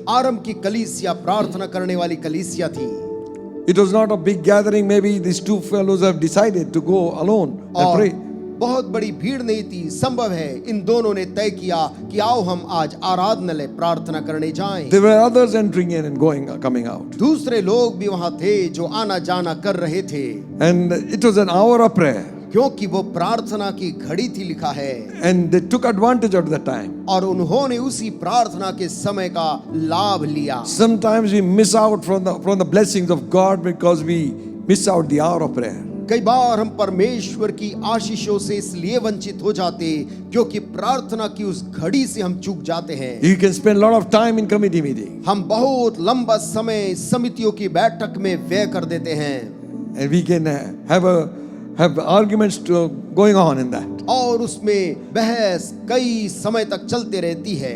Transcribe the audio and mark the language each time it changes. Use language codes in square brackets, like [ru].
[hi] आरंभ की कलीसिया प्रार्थना करने वाली कलीसिया थी। [en] It was not a big gathering. Maybe these two fellows have decided to go alone and [hi] और [en] pray. [hi] बहुत बड़ी भीड़ नहीं थी। संभव है इन दोनों ने तय किया कि आओ हम आज आराधनालय प्रार्थना करने जाएं। [en] There were others entering in and coming out. [hi] दूसरे लोग भी वहां थे जो आना जाना कर रहे थे। [en] And it was an hour of prayer. [hi] क्योंकि वो प्रार्थना की घड़ी थी, लिखा है। [en] And they took advantage of the time. [hi] और उन्होंने उसी प्रार्थना के समय का लाभ लिया। [en] Sometimes we miss out from the blessings of God because we miss out the hour of prayer. [hi] कई बार हम परमेश्वर की आशीषों से इसलिए वंचित हो जाते क्योंकि प्रार्थना की उस घड़ी से हम चूक जाते हैं। [en] You can spend a lot of time in committee meeting. [hi] हम बहुत लंबा समय समितियों की बैठक में व्यय कर देते हैं। [en] And we can have arguments going on in that. [hi] और उसमें बहस कई समय तक चलते रहती है।